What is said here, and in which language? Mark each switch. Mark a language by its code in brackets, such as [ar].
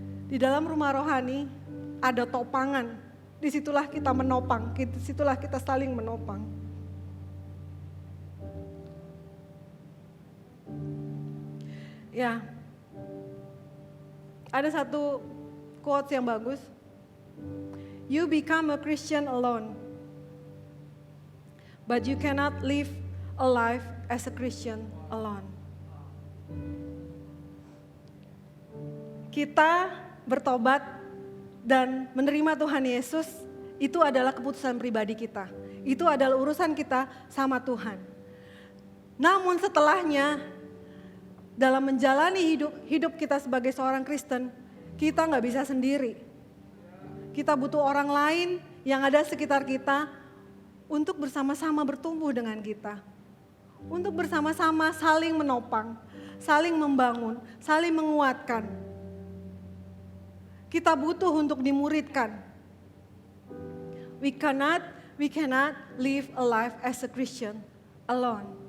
[id] Di dalam rumah rohani ada topangan, disitulah kita menopang, disitulah kita saling menopang. Ya, ada satu quotes yang bagus. [en] You become a Christian alone, but you cannot live a life as a Christian alone. [id] Kita bertobat dan menerima Tuhan Yesus, itu adalah keputusan pribadi kita. Itu adalah urusan kita sama Tuhan. Namun setelahnya, dalam menjalani hidup kita sebagai seorang Kristen, kita nggak bisa sendiri. Kita butuh orang lain yang ada sekitar kita untuk bersama-sama bertumbuh dengan kita. Untuk bersama-sama saling menopang, saling membangun, saling menguatkan. Kita butuh untuk dimuridkan. [en] We cannot live a life as a Christian alone.